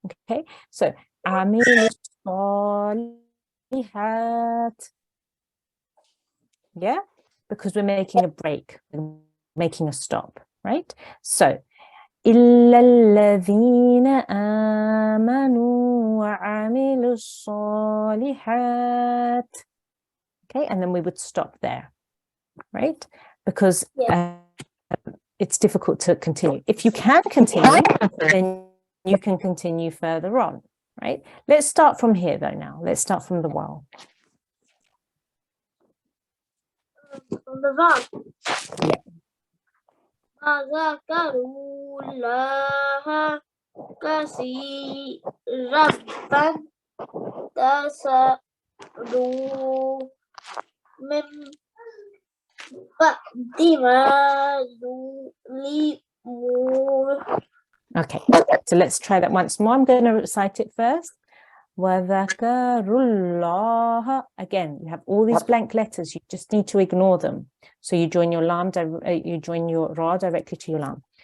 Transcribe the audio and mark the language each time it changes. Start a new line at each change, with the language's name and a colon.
English: Okay, so amil salihat. Yeah, because we're making a break, we're making a stop, right? So
Arabic: إلا الذين آمنوا وعملوا الصالحات.
English: Okay, and then we would stop there, right? Because it's difficult to continue. If you can continue, then you can continue further on, right? Let's start from here though now. Let's start from the waw. From the waw. Yeah.
Arabic: وذكروا الله كثيرا وانتصروا من بعد ما ظلموا.
English: Okay, so let's try that once more. I'm going to recite it first.
Arabic: وَذَكَرُوا.
English: Again, you have all these blank letters. You just need to ignore them. So you join your lam, you join your ra directly to your lam.